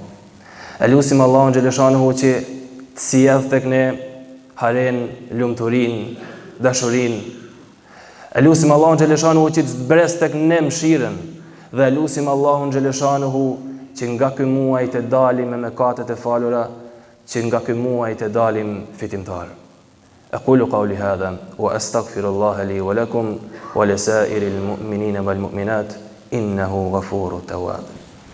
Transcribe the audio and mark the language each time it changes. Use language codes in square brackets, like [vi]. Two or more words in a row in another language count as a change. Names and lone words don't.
[sq] Elusim Allahun xhaleshanuhu që të sjellë tek ne haren, lumturinë, dashurinë. Elusim Allahun xhaleshanuhu që të zbres tek ne mëshirën dhe elusim Allahun xhaleshanuhu që nga ky muaj të dalim me mëkatet e falura, që nga ky muaj të dalim fitimtar. [ar] أقول قولي هذا وأستغفر الله لي ولكم ولسائر المؤمنين والمؤمنات إنه غفور تواب.